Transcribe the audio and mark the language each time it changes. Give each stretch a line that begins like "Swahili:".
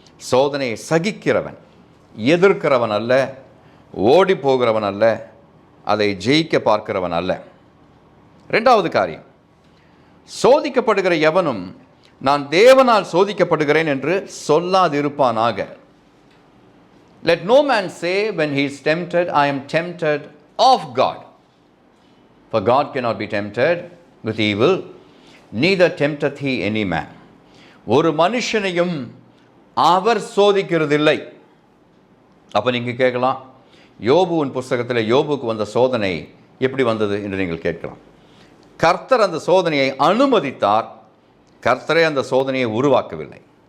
Tamil: சோதனையை சகிக்கிறவன் எதிர்க்கிறவன் அல்ல, ஓடி போகிறவன் அல்ல, அதை ஜெயிக்க பார்க்கிறவன் அல்ல. 2வது காரியம், சோதிக்கப்படுகிற எவனும் நான் தேவனால் சோதிக்கப்படுகிறேன் என்று சொல்லாதிருப்பானாக.
English: Let no man say when he is tempted, I am tempted of God. For God cannot be tempted with evil, neither tempteth he any man.
Tamil: ஒரு மனுஷனையும் அவர் சோதிக்கிறதில்லை. அப்போ நீங்கள் கேட்கலாம், யோபுவின் புஸ்தகத்தில் யோபுக்கு வந்த சோதனை எப்படி வந்தது என்று நீங்கள் கேட்கலாம். கர்த்தர் அந்த சோதனையை அனுமதித்தார், கர்த்தரே அந்த சோதனையை உருவாக்கவில்லை.